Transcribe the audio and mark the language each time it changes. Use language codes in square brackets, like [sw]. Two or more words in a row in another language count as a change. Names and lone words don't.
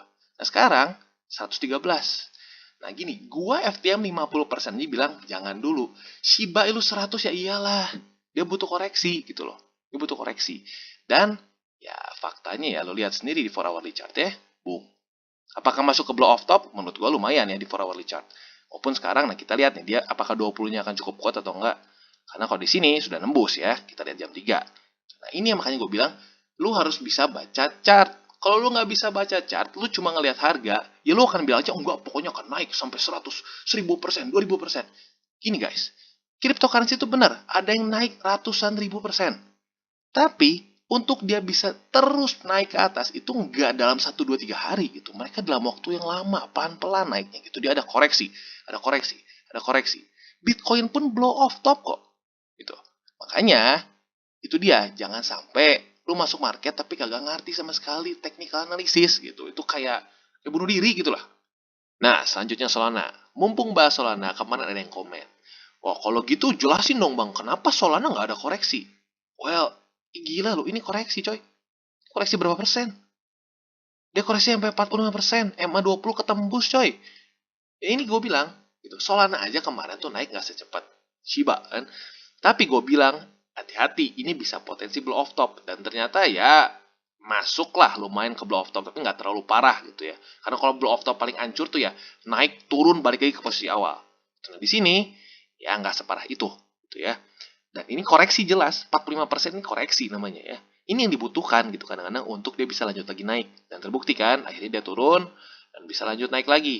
[id] Nah sekarang 113. Nah gini, gua FTM 50% ini bilang jangan dulu. Shiba Inu 100 ya iyalah. Dia butuh koreksi gitu loh. Dia butuh koreksi. Dan ya faktanya ya lo lihat sendiri di [en] 4 hourly chart [id] ya. Boom. Apakah masuk ke [en] blow off top? [id] Menurut gua lumayan ya di [en] 4 hourly chart. [id] Walaupun sekarang nah kita lihat nih dia apakah 20-nya akan cukup kuat atau enggak. Karena kalau di sini sudah nembus ya. Kita lihat jam 3. Nah ini yang makanya gue bilang lu harus bisa baca chart. Kalau lu nggak bisa baca chart, lu cuma ngelihat harga, ya lu akan bilang aja, enggak, pokoknya akan naik sampai 100, 1000%, 2000%. Gini guys, cryptocurrency itu benar, ada yang naik ratusan ribu persen. Tapi, untuk dia bisa terus naik ke atas, itu nggak dalam 1, 2, 3 hari gitu. Mereka dalam waktu yang lama, pelan-pelan naiknya gitu. Dia ada koreksi, ada koreksi, ada koreksi. Bitcoin pun [en] blow off top [id] kok. Gitu. Makanya, itu dia, jangan sampai lu masuk market tapi kagak ngerti sama sekali [en] technical analysis [id] gitu. Itu kayak bunuh diri gitu lah. Nah, selanjutnya Solana. Mumpung bahas Solana, kemarin ada yang komen. Wah, kalau gitu jelasin dong bang, kenapa Solana nggak ada koreksi? Well, gila lu, ini koreksi coy. Koreksi berapa persen? Dia koreksi sampai 45%, MA20 ketembus coy. Ya, ini gue bilang, gitu. Solana aja kemarin tuh naik nggak secepat Shiba kan. Tapi gue bilang, hati-hati, ini bisa potensi [en] blow off top. [id] Dan ternyata ya, masuklah lumayan ke [en] blow off top, [id] tapi nggak terlalu parah gitu ya. Karena kalau [en] blow off top [id] paling hancur tuh ya naik turun balik lagi ke posisi awal. Nah, di sini ya nggak separah itu gitu ya. Dan ini koreksi jelas, 45% ini koreksi namanya ya. Ini yang dibutuhkan gitu kadang-kadang untuk dia bisa lanjut lagi naik. Dan terbukti kan, akhirnya dia turun dan bisa lanjut naik lagi.